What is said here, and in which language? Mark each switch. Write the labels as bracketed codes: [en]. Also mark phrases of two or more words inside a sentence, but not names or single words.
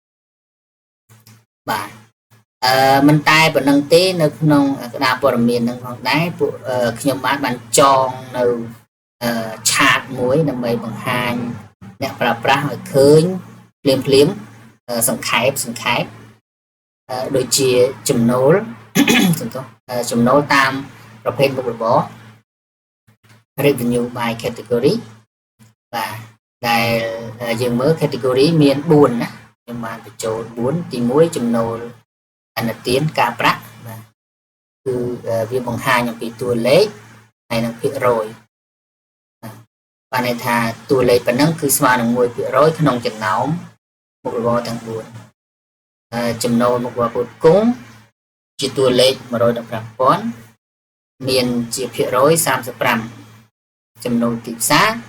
[km] បាទមិនតែប៉ុណ្្នឹងទេនៅក្នុងក្តារព័ត៌មានហ្នឹងផងដែរពួកខ្ញុំបានចងនៅឆាតមួយដើម្បីបង្ហាញអ្នកប្រើប្រាស់ឲ្យឃើញភ្លាមសង្ខេបដូច ជាចំណូលចំណូលតាមប្រភេទមុខរបរ [en] revenue by category [km] បាទដែលយើងមើល category មាន4ណាខ្ញុំបានបញ្ចូល4ទី1 ចំណូលអនុទានការប្រាក់បាទគឺវាបង្ហាញអំពីតួលេខហើយនិងភាគរយបានន័យថាតួលេខប៉ុណ្ណឹងគឺស្មើនឹង 1% ក្នុងចំណោមមុខរបរទាំង4ចំណូលមុខរបរផ្គត់ផ្គង់ជាតួលេខ 115,000 មានជាភាគរយ 35 ចំណូលទីផ្សារ